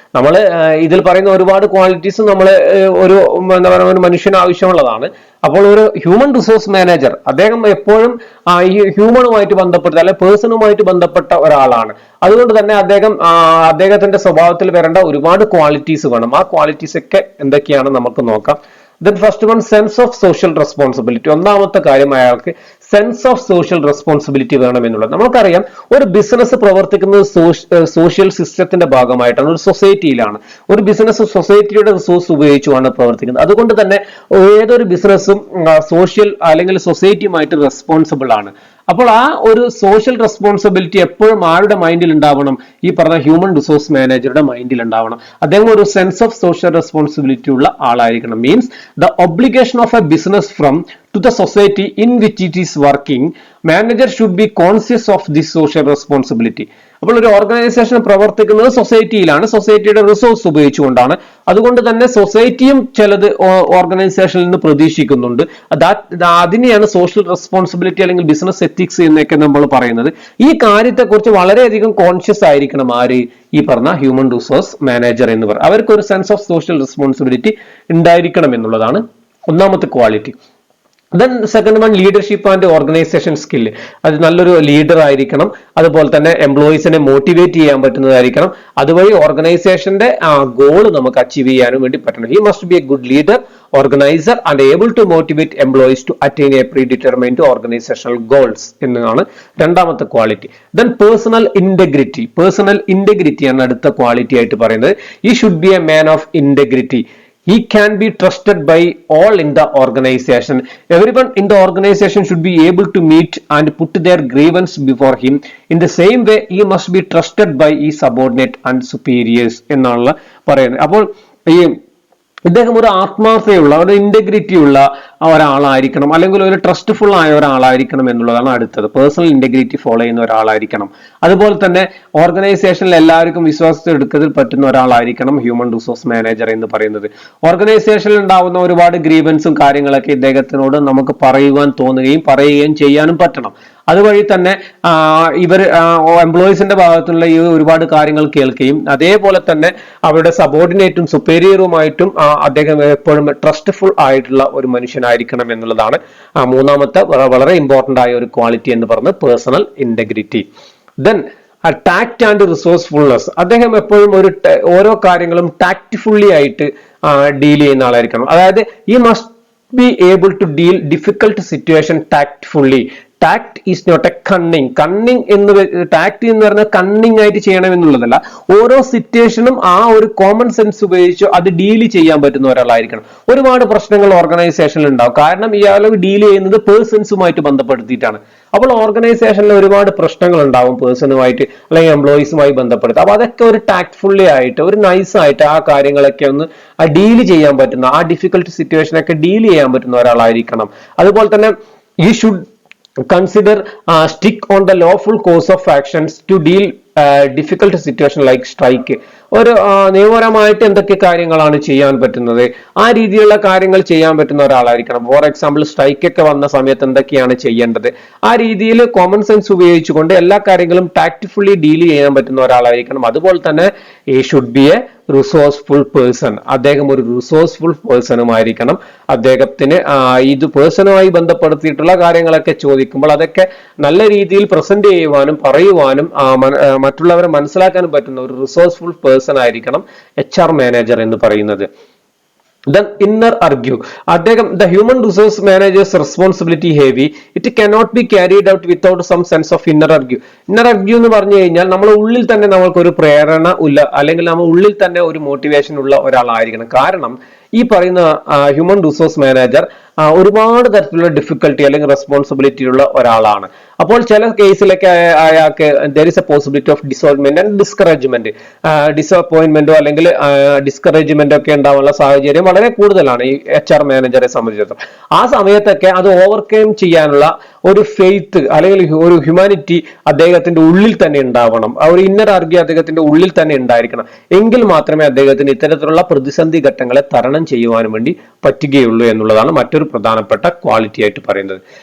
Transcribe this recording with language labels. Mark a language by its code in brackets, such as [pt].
[ml] നമ്മൾ ഇതിൽ പറയുന്ന ഒരുപാട് ക്വാളിറ്റീസ് നമ്മൾ ഒരു എന്താ പറയുക ഒരു മനുഷ്യന് ആവശ്യമുള്ളതാണ്. അപ്പോൾ ഒരു ഹ്യൂമൻ റിസോഴ്സ് മാനേജർ അദ്ദേഹം എപ്പോഴും ഈ ഹ്യൂമനുമായിട്ട് ബന്ധപ്പെട്ട അല്ലെ പേഴ്സണുമായിട്ട് ബന്ധപ്പെട്ട ഒരാളാണ്. അതുകൊണ്ട് തന്നെ അദ്ദേഹത്തിന്റെ സ്വഭാവത്തിൽ വരേണ്ട ഒരുപാട് ക്വാളിറ്റീസ് വേണം. ആ ക്വാളിറ്റീസ് ഒക്കെ എന്തൊക്കെയാണ് നമുക്ക് നോക്കാം. [en] Then first one, sense of social responsibility. [ml] ഒന്നാമത്തെ കാര്യം അയാൾക്ക് സെൻസ് ഓഫ് സോഷ്യൽ റെസ്പോൺസിബിലിറ്റി വേണം എന്നുള്ളത്. നമുക്കറിയാം ഒരു ബിസിനസ് പ്രവർത്തിക്കുന്നത് സോഷ്യൽ സിസ്റ്റത്തിന്റെ ഭാഗമായിട്ടാണ്, ഒരു സൊസൈറ്റിയിലാണ്. ഒരു ബിസിനസ് സൊസൈറ്റിയുടെ റിസോഴ്സ് ഉപയോഗിച്ചുമാണ് പ്രവർത്തിക്കുന്നത്. അതുകൊണ്ട് തന്നെ ഏതൊരു ബിസിനസ്സും സോഷ്യൽ അല്ലെങ്കിൽ സൊസൈറ്റിയുമായിട്ട് റെസ്പോൺസിബിൾ ആണ്. അപ്പോൾ ആ ഒരു സോഷ്യൽ റെസ്പോൺസിബിലിറ്റി എപ്പോഴും ആരുടെ മൈൻഡിൽ ഉണ്ടാവണം? ഈ പറഞ്ഞ ഹ്യൂമൻ റിസോഴ്സ് മാനേജറുടെ മൈൻഡിൽ ഉണ്ടാവണം. അദ്ദേഹം ഒരു സെൻസ് ഓഫ് സോഷ്യൽ റെസ്പോൺസിബിലിറ്റി ഉള്ള ആളായിരിക്കണം. [en] Means the obligation of a business from to the society in which it is working, manager should be conscious of this social responsibility. [ml] അപ്പോൾ ഒരു ഓർഗനൈസേഷൻ പ്രവർത്തിക്കുന്നത് സൊസൈറ്റിയിലാണ്, സൊസൈറ്റിയുടെ റിസോഴ്സ് ഉപയോഗിച്ചുകൊണ്ടാണ്. അതുകൊണ്ട് തന്നെ സൊസൈറ്റിയും ചിലത് ഓർഗനൈസേഷനിൽ നിന്ന് പ്രതീക്ഷിക്കുന്നുണ്ട്. അതിനെയാണ് സോഷ്യൽ റെസ്പോൺസിബിലിറ്റി അല്ലെങ്കിൽ ബിസിനസ് എത്തിക്സ് എന്നൊക്കെ നമ്മൾ പറയുന്നത്. ഈ കാര്യത്തെക്കുറിച്ച് വളരെയധികം കോൺഷ്യസ് ആയിരിക്കണം ആര്? ഈ പറഞ്ഞ ഹ്യൂമൻ റിസോഴ്സ് മാനേജർ എന്ന് പറയുന്നത്. അവർക്ക് ഒരു സെൻസ് ഓഫ് സോഷ്യൽ റെസ്പോൺസിബിലിറ്റി ഉണ്ടായിരിക്കണം എന്നുള്ളതാണ് ഒന്നാമത്തെ quality. [en] Then second one leadership and organization skill. [ml] അത് നല്ലൊരു ലീഡർ ആയിരിക്കണം, അതുപോലെ തന്നെ എംപ്ലോയീസിനെ മോട്ടിവേറ്റ് ചെയ്യാൻ പറ്റുന്നതായിരിക്കണം, അതുവഴി ഓർഗനൈസേഷന്റെ ഗോൾ നമുക്ക് അച്ചീവ് ചെയ്യാനും വേണ്ടി പറ്റണം. [en] he must be A good leader, organiser and able to motivate employees to attain A pre determined organisational goals [ml] എന്നാണ് രണ്ടാമത്തെ quality. [en] Then personal integrity. [ml] Personal integrity ആണ് അടുത്ത ക്വാളിറ്റി ആയിട്ട് പറയുന്നത്. [en] He should be a man of integrity. He can be trusted by all in the organization. Everyone in the organization should be able to meet and put their grievance before him. In the same way, he must be trusted by his subordinate and superiors [ml] എന്നുള്ള പറയുന്നത്. അപ്പോൾ ഈ ഇദ്ദേഹം ഒരു ആത്മാർത്ഥതയുള്ള, ഒരു integrity ഉള്ള ഒരാളായിരിക്കണം, അല്ലെങ്കിൽ ഒരു ട്രസ്റ്റ്ഫുൾ ആയ ഒരാളായിരിക്കണം എന്നുള്ളതാണ് അടുത്തത്. പേഴ്സണൽ ഇന്റഗ്രിറ്റി ഫോളോ ചെയ്യുന്ന ഒരാളായിരിക്കണം. അതുപോലെ തന്നെ ഓർഗനൈസേഷനിൽ എല്ലാവർക്കും വിശ്വാസത്തിൽ എടുക്കുന്നതിൽ പറ്റുന്ന ഒരാളായിരിക്കണം ഹ്യൂമൻ റിസോഴ്സ് മാനേജർ എന്ന് പറയുന്നത്. ഓർഗനൈസേഷനിൽ ഉണ്ടാവുന്ന ഒരുപാട് ഗ്രീവൻസും കാര്യങ്ങളൊക്കെ ഇദ്ദേഹത്തിനോട് നമുക്ക് പറയുവാൻ തോന്നുകയും പറയുകയും ചെയ്യാനും പറ്റണം. അതുവഴി തന്നെ ഇവർ എംപ്ലോയീസിന്റെ ഭാഗത്തുള്ള ഈ ഒരുപാട് കാര്യങ്ങൾ കേൾക്കുകയും അതേപോലെ തന്നെ അവരുടെ സബോർഡിനേറ്റും സുപ്പീരിയറുമായിട്ടും അദ്ദേഹം എപ്പോഴും ട്രസ്റ്റ്ഫുൾ ആയിട്ടുള്ള ഒരു മനുഷ്യനായിരിക്കണം എന്നുള്ളതാണ് മൂന്നാമത്തെ വളരെ ഇമ്പോർട്ടന്റ് ആയ ഒരു ക്വാളിറ്റി എന്ന് പറയുന്നത് personal integrity. [en] Then tact and resourcefulness. [ml] അദ്ദേഹം എപ്പോഴും ഓരോ കാര്യങ്ങളും ടാക്റ്റ്ഫുള്ളി ആയിട്ട് ഡീൽ ചെയ്യുന്ന ആളായിരിക്കണം. അതായത് [en] He must be able to deal difficult situation tactfully. Tact is not a cunning. [ml] Cunning എന്ന് ടാക്ട് എന്ന് പറഞ്ഞാൽ കണ്ണിങ് ആയിട്ട് ചെയ്യണം എന്നുള്ളതല്ല, ഓരോ സിറ്റുവേഷനും ആ ഒരു കോമൺ സെൻസ് ഉപയോഗിച്ച് അത് ഡീൽ ചെയ്യാൻ പറ്റുന്ന ഒരാളായിരിക്കണം. ഒരുപാട് പ്രശ്നങ്ങൾ ഓർഗനൈസേഷനിൽ ഉണ്ടാവും, കാരണം ഇയാൾ ഡീൽ ചെയ്യുന്നത് പേഴ്സൺസുമായിട്ട് ബന്ധപ്പെടുത്തിയിട്ടാണ്. അപ്പോൾ ഓർഗനൈസേഷനിൽ ഒരുപാട് പ്രശ്നങ്ങൾ ഉണ്ടാവും പേഴ്സണുമായിട്ട് അല്ലെങ്കിൽ എംപ്ലോയീസുമായി ബന്ധപ്പെടുത്തി. അപ്പൊ അതൊക്കെ ഒരു ടാക്ട്ഫുള്ളി ആയിട്ട്, ഒരു നൈസ് ആയിട്ട് ആ കാര്യങ്ങളൊക്കെ ഒന്ന് ഡീൽ ചെയ്യാൻ പറ്റുന്ന, ആ ഡിഫിക്കൽട്ട് സിറ്റുവേഷനൊക്കെ ഡീൽ ചെയ്യാൻ പറ്റുന്ന ഒരാളായിരിക്കണം. അതുപോലെ തന്നെ [en] He should consider stick on the lawful course of actions to deal difficult situation like strike. [ml] ഒരു നിയമപരമായിട്ട് എന്തൊക്കെ കാര്യങ്ങളാണ് ചെയ്യാൻ പറ്റുന്നത് ആ രീതിയിലുള്ള കാര്യങ്ങൾ ചെയ്യാൻ പറ്റുന്ന ഒരാളായിരിക്കണം. ഫോർ എക്സാമ്പിൾ സ്ട്രൈക്ക് ഒക്കെ വന്ന സമയത്ത് എന്തൊക്കെയാണ് ചെയ്യേണ്ടത്, ആ രീതിയിൽ കോമൺ സെൻസ് ഉപയോഗിച്ചുകൊണ്ട് എല്ലാ കാര്യങ്ങളും ടാക്റ്റ്ഫുള്ളി ഡീൽ ചെയ്യാൻ പറ്റുന്ന ഒരാളായിരിക്കണം. അതുപോലെ തന്നെ [en] He should be a resourceful person. [ml] അദ്ദേഹം ഒരു റിസോഴ്സ്ഫുൾ പേഴ്സണുമായിരിക്കണം. അദ്ദേഹത്തിന് ഇത് പേഴ്സണുമായി ബന്ധപ്പെടുത്തിയിട്ടുള്ള കാര്യങ്ങളൊക്കെ ചോദിക്കുമ്പോൾ അതൊക്കെ നല്ല രീതിയിൽ പ്രസന്റ് ചെയ്യുവാനും പറയുവാനും മറ്റുള്ളവരെ മനസ്സിലാക്കാനും പറ്റുന്ന ഒരു റിസോഴ്സ്ഫുൾ പേഴ്സൺ ആയിരിക്കണം HR മാനേജർ എന്ന് പറയുന്നത്. [en] Then inner argue. അദ്ദേഹം the human resource manager's responsibility heavy. It cannot be carried out without some sense of inner argue. [ml] Inner argue എന്ന് പറഞ്ഞു കഴിഞ്ഞാൽ നമ്മുടെ ഉള്ളിൽ തന്നെ നമ്മൾക്ക് ഒരു പ്രേരണ ഉള്ള, അല്ലെങ്കിൽ നമ്മുടെ ഉള്ളിൽ തന്നെ ഒരു മോട്ടിവേഷൻ ഉള്ള ഒരാളായിരിക്കണം. കാരണം ഈ പറയുന്ന ഹ്യൂമൻ റിസോഴ്സ് മാനേജർ ഒരുപാട് തരത്തിലുള്ള ഡിഫിക്കൽട്ടി അല്ലെങ്കിൽ റെസ്പോൺസിബിലിറ്റി ഉള്ള ഒരാളാണ്. അപ്പോൾ ചില കേസിലൊക്കെ അയാൾക്ക് [en] there is a possibility of disappointment and discouragement. [ml] ഡിസപ്പോയിന്റ്മെന്റോ അല്ലെങ്കിൽ ഡിസ്കറേജ്മെന്റോ ഒക്കെ ഉണ്ടാവാനുള്ള സാഹചര്യം വളരെ കൂടുതലാണ് ഈ HR മാനേജറെ സംബന്ധിച്ചിടത്തോളം. ആ സമയത്തൊക്കെ അത് ഓവർകം ചെയ്യാനുള്ള ഒരു ഫെയ്ത്ത് അല്ലെങ്കിൽ ഒരു ഹ്യൂമാനിറ്റി അദ്ദേഹത്തിന്റെ ഉള്ളിൽ തന്നെ ഉണ്ടാവണം. ആ ഒരു ഇന്നർ ആർഗ്യ അദ്ദേഹത്തിന്റെ ഉള്ളിൽ തന്നെ ഉണ്ടായിരിക്കണം. എങ്കിൽ മാത്രമേ അദ്ദേഹത്തിന് ഇത്തരത്തിലുള്ള പ്രതിസന്ധി ഘട്ടങ്ങളെ തരണം ചെയ്യുവാനും വേണ്ടി പറ്റുകയുള്ളൂ എന്നുള്ളതാണ് മറ്റൊരു പ്രധാനപ്പെട്ട ക്വാളിറ്റി ആയിട്ട് പറയുന്നത്.